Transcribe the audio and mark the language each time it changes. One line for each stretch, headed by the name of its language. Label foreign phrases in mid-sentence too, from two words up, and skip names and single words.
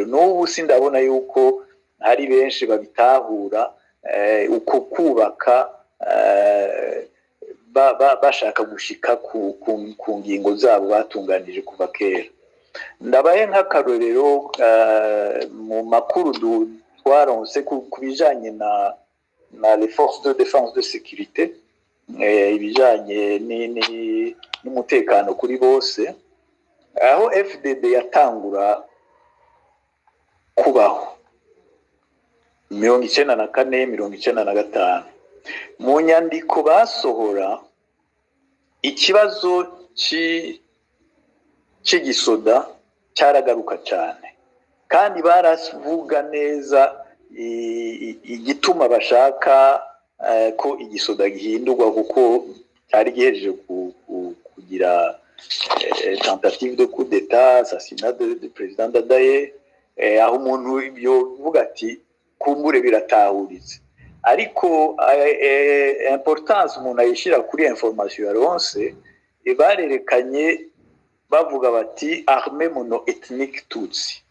Rundi: N'ubu sindabona yuko hari benshi babitahura uko kubaka bashaka gushika ku ngingo zabo batunganije kuva kera. Ndabaye nk'akarorero mu makuru twaronse ku bijanye na
French: les forces de défense de sécurité
Rundi: ibijanye n'umutekano kuri bose aho FDD yatangura kubaho 1994-1995 mu nyandiko basohora ikibazo cy'igisoda cyaragaruka cyane kandi baravuga neza igituma bashaka ko igisoda gihindurwa kuko cyari gihejeje kugira
French: tentative de coup d'état assassinat de président Dadaye
Rundi: aho umuntu yovuga ati kumbure biratahuritse ariko importance umuntu ayishira kuri information yaronse barerekanye bavuga bati
French: armée mono-ethnique Tutsi.